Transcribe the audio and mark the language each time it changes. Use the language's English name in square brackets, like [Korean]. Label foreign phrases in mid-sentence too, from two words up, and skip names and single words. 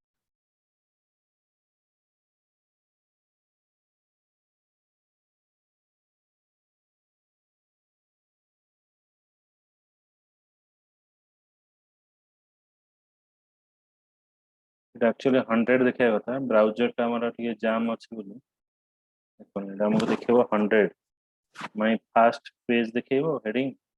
[Odia] এটা actually 100 ଦେଖାଇବା କଥା browser ଟା ଆମର ଟିକେ ଜାମ୍ ଅଛି ବୋଲି ଦେଖନ୍ତୁ ଏଟା ଆମକୁ ଦେଖେଇବ 100 [English] my first page [Odia] ଦେଖେଇବ heading